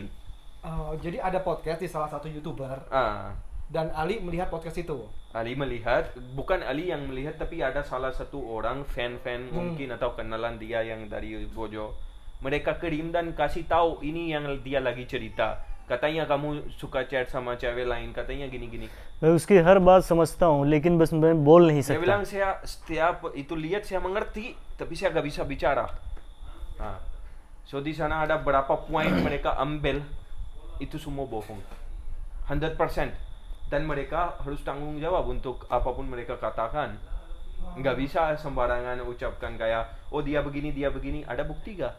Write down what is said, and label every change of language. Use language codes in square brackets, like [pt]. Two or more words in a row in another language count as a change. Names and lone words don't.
[id] Jadi ada podcast di salah satu YouTuber. Dan Ali melihat podcast itu. Ali melihat, bukan Ali yang melihat, tapi ada salah satu orang fan mungkin atau kenalan dia yang dari Bojo. Mereka kirim dan kasih tahu ini yang dia lagi cerita. Katanya kamu suka chat sama cewek lain, katanya gini-gini. [hi] मैं उसकी हर बात समझता हूँ, लेकिन बस मैं बोल नहीं सकता. [id] Saya bilang saya setiap itu lihat saya mengerti, tapi saya gak bisa bicara. So di sana ada berapa poin mereka ambil, itu semua bohong, 100%. Dan mereka harus tanggung jawab untuk apapun mereka katakan. Nggak bisa sembarangan ucapkan kayak, oh dia begini, ada bukti gak?